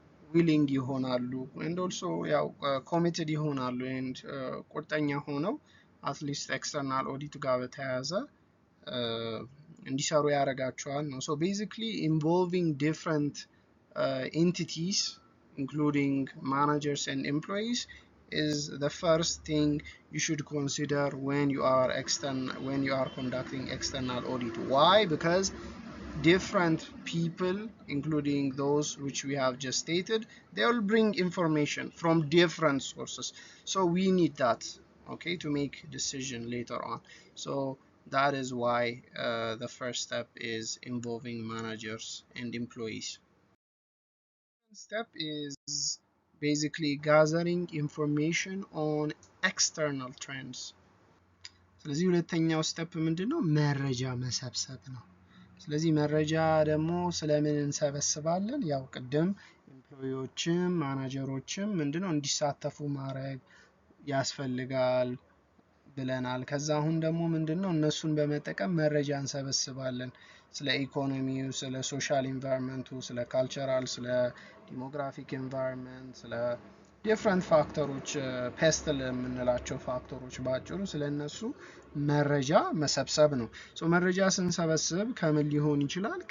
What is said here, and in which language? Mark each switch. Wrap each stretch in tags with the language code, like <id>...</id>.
<am>ዊሊንግ ይሆናሉ ኤንድ ኦልሶ ያው ኮሚትድ ይሆናሉ ኤንድ ቁርጠኛ ሆነው አትሊስት ኤክስተርናል ኦዲት ጋር በተያያዘ እንዲሰሩ ያደርጋቸዋል ነው።</am> <en>ቤዚክሊ ኢንቮልቪንግ ዲፍረንት entities including managers and employees is the first thing you should consider when you are conducting external audit. Why? Because different people, including those which we have just stated, they will bring information from different sources. We need that, okay, to make decision later on. That is why the first step is involving managers and employees. Step is basically gathering information on external trends.</en> <am>ስለዚህ ሁለተኛው ስቴፕ ምንድነው መረጃ መሰብሰብ ነው። ስለዚህ መረጃ ደግሞ ስለምን እንሰበስባለን? ያው ቅድም ኤምፕሎይዎችም ማናጀሮችም ምንድነው እንዲሳተፉ ማድረግ ያስፈልጋል ብለናል። ከዛ አሁን ደግሞ ምንድነው እነሱን በመጠቀም መረጃ እንሰበስባለን። ስለ ኢኮኖሚው፣ ስለ ሶሻል ኢንቫይሮንመንቱ፣ ስለ ካልቸራል፣ ስለ ዲሞግራፊክ ኢንቫይሮንመንት፣ ስለ ዲፍረንት ፋክተሮች ፔስትል የምንላቸው ፋክተሮች ባጭሩ ስለነሱ መረጃ መሰብሰብ ነው። መረጃ ስንሰበስብ ከምን ሊሆን ይችላል?</am>